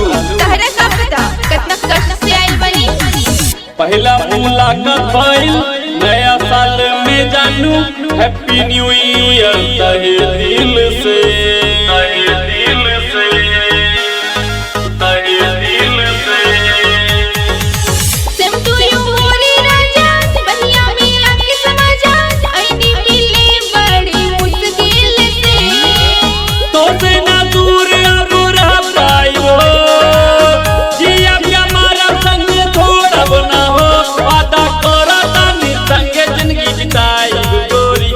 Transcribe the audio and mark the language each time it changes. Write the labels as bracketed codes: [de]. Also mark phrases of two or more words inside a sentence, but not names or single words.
[bho] तहरा का पता कितना कष्ट से आइल बनी। पहला मुलाकात भइल नया साल में जानू। [en] Happy New Year [bho] तहे दिल से, तहे दिल से, तहे दिल से। [en] same to you [bho] मोरी राजा, बहिया में आके समझा। आईनी मिले बड़ी मुश्किल से। तो से ना दूर अब रह पाइबो। जिया के हमारा संग थोड़ा बना हो। वादा करा तानी संगे जिंदगी बिताई गोरी।